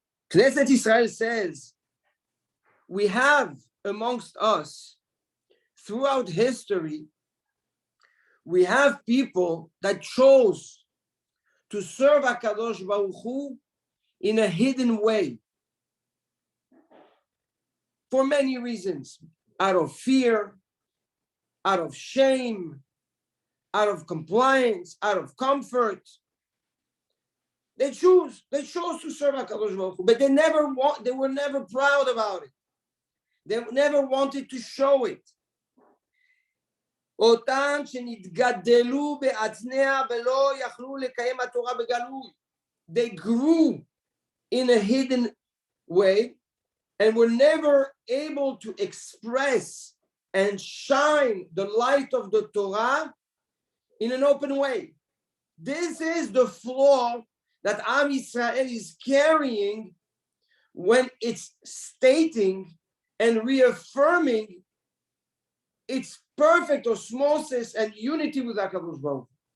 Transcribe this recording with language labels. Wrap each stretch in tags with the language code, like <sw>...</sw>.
<en>Knesset Israel says, we have amongst us, throughout history, we have people that chose to serve HaKadosh Baruch Hu in a hidden way for many reasons, out of fear, out of shame, out of compliance, out of comfort. They chose to serve HaKadosh Baruch Hu, but they were never proud about it. They never wanted to show it.</en> <he>אותם שנתגדלו בעצמיה ולא יכלו לקיים התורה בגלוי.</he> <en>They grew in a hidden way and were never able to express and shine the light of the Torah in an open way. This is the flaw that Am Yisrael is carrying when it's stating and reaffirming its perfect osmosis and unity with HaKadosh Baruch Hu.</en>